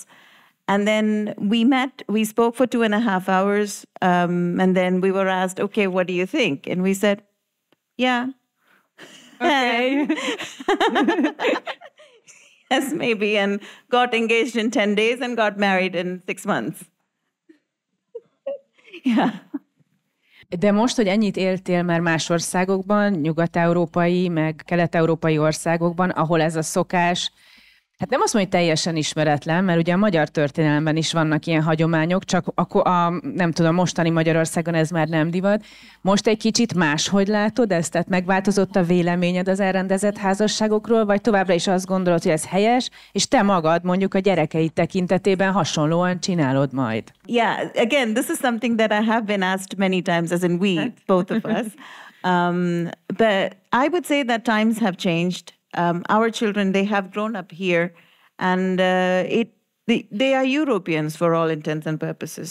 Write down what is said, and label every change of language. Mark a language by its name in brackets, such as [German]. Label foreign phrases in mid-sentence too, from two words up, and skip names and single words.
[English] And then we met, we spoke for 2.5 hours, and then we were asked, okay, what do you think? And we said, yeah. Okay. Yes, maybe, and got engaged in 10 days and got married in 6 months. Yeah. [Hungarian] De most, hogy ennyit éltél már más országokban, nyugat-európai, meg kelet-európai országokban, ahol ez a szokás, hát nem azt mondom, hogy teljesen ismeretlen, mert ugye a magyar történelemben is vannak ilyen hagyományok, csak nem tudom, mostani Magyarországon ez már nem divat. Most egy kicsit máshogy látod ezt? Tehát megváltozott a véleményed az elrendezett házasságokról, vagy továbbra is azt gondolod, hogy ez helyes, és te magad mondjuk a gyerekeid tekintetében hasonlóan csinálod majd? [English] Yeah, again, this is something that I have been asked many times, as in we, both of us. But I would say that times have changed. Our children, they have grown up here, and they are Europeans for all intents and purposes.